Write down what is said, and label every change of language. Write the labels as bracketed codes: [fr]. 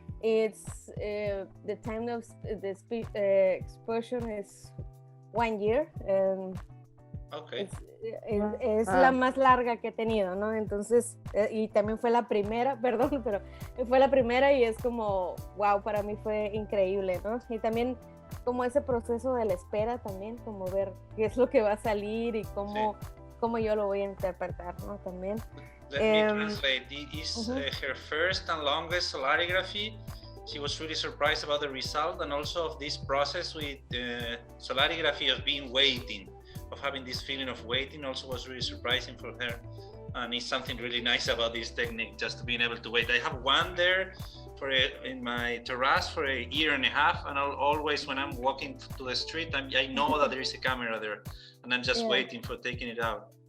[en] It's the time of the exposure is 1 year and okay. [es] es la más larga que he tenido, ¿no? Entonces, y también fue la primera, perdón, pero fue la primera y es como, wow, para mí fue increíble, ¿no? Y también como ese proceso de la espera también, como ver qué es lo que va a salir y cómo yo lo voy a interpretar, ¿no? También. [en] Let me translate. This is her first and longest solarography. She was really surprised about the result, and also of this process with solarography of being waiting, of having this feeling of waiting also was really surprising for her. And it's something really nice about this technique, just being able to wait. I have one there in my terrace for 1.5 years, and I'll always, when I'm walking to the street, I know that there is a camera there, and I'm just waiting for taking it out.